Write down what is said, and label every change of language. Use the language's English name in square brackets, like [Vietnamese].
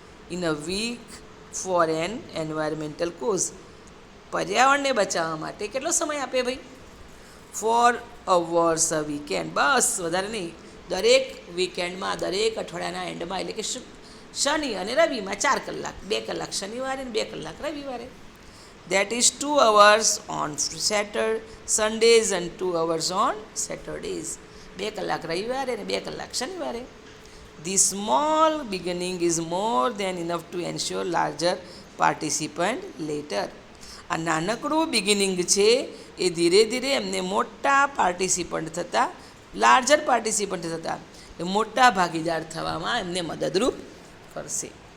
[English] In a week for an environmental cause. [Gujarati] પર્યાવરણને બચાવવા માટે કેટલો સમય આપે ભાઈ? [English] 4 hours a weekend. [Gujarati] બસ, વધારે નહીં. દરેક વીકેન્ડમાં, દરેક અઠવાડિયાના એન્ડમાં, એટલે કે શનિ અને રવિમાં 4 કલાક, 2 કલાક શનિવારે અને 2 કલાક રવિવારે. [English] that is 2 hours on Sundays and 2 hours on Saturdays. [Gujarati] 2 કલાક રવિવારે અને 2 કલાક શનિવારે. [English] The small beginning is more than enough to ensure larger participant later. [Gujarati] આ નાનકડું બિગિનિંગ છે એ ધીરે ધીરે એમને મોટા પાર્ટિસિપન્ટ થતાં, લાર્જર પાર્ટિસિપન્ટ થતાં મોટા ભાગીદાર થવામાં એમને મદદરૂપ કરશે.